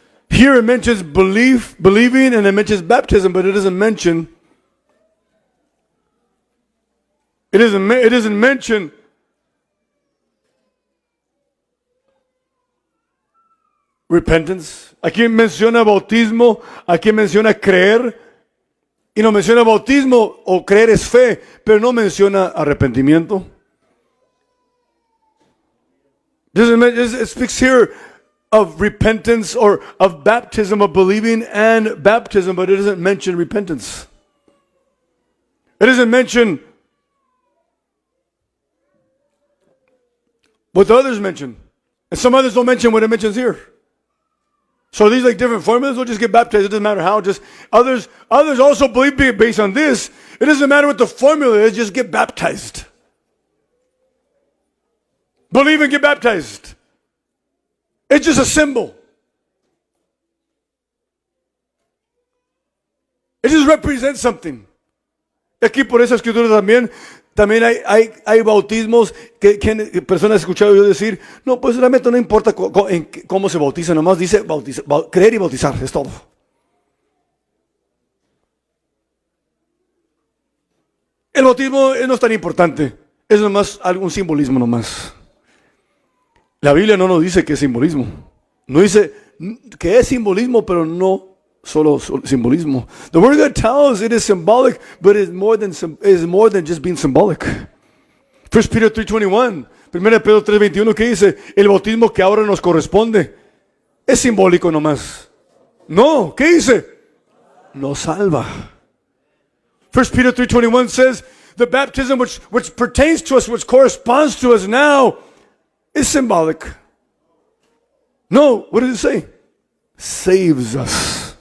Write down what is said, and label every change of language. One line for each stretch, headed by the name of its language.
English: Here it mentions believing, and it mentions baptism, but it doesn't mention repentance.
Spanish: Aquí menciona bautismo, aquí menciona creer, y no menciona bautismo o creer es fe, pero no menciona arrepentimiento.
English: It speaks here of repentance or of baptism, of believing and baptism, but it doesn't mention repentance. It doesn't mention what the others mention. And some others don't mention what it mentions here. So these like different formulas, we'll just get baptized. It doesn't matter how. Just others also believe based on this. It doesn't matter what the formula is, just get baptized. Believe and get baptized. It's just a symbol. It just represents something.
Spanish: Aquí por esa escritura también hay bautismos que personas han escuchado yo decir, no, pues realmente no importa cómo se bautiza, nomás dice creer y bautizar, es todo. El bautismo no es tan importante, es nomás algún simbolismo nomás. La Biblia no nos dice que es simbolismo. No dice que es simbolismo, pero no solo simbolismo.
English: The Word of God tells it is symbolic, but it is more than just being symbolic.
Spanish: 1 Peter 3:21, 1 Pedro 3:21, ¿qué dice? El bautismo que ahora nos corresponde es simbólico nomás. No, ¿qué dice? Nos salva.
English: 1 Peter 3:21 says, the baptism which pertains to us, which corresponds to us now, is symbolic. No, what does it say? Saves us.